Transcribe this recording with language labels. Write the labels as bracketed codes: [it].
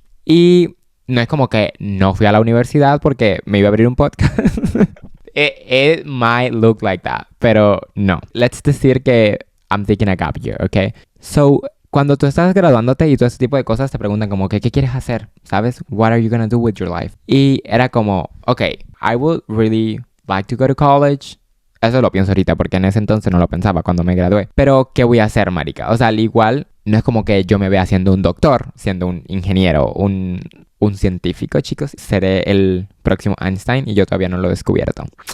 [es] Y no es como que no fui a la universidad porque me iba a abrir un podcast. [en] It might look like that, [es] pero no. [en] Let's [es] decir que [en] I'm taking a gap year, ¿ok? [es] So, cuando tú estás graduándote y todo ese tipo de cosas, te preguntan como que, ¿qué quieres hacer? ¿Sabes? [en] What are you gonna do with your life? [es] Y era como, ok, [en] I would really like to go to college. [es] Eso lo pienso ahorita porque en ese entonces no lo pensaba cuando me gradué. Pero, ¿qué voy a hacer, marica? O sea, al igual, no es como que yo me vea siendo un doctor, siendo un ingeniero, un científico, chicos. Seré el próximo Einstein y yo todavía no lo he descubierto.